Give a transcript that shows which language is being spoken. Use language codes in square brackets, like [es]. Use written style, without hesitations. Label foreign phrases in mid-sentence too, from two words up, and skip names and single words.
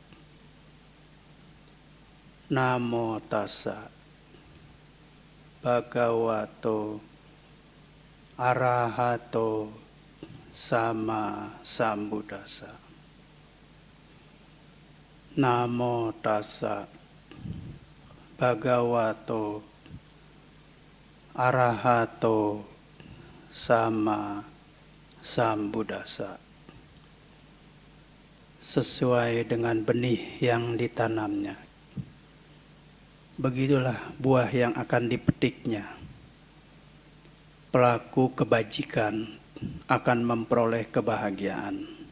[pi] Namo tassa bhagavato arahato sama sambuddhassa. Namo tassa bhagavato arahato sama sambuddhassa. [id] Sesuai dengan benih yang ditanamnya, begitulah buah yang akan dipetiknya. Pelaku kebajikan akan memperoleh kebahagiaan.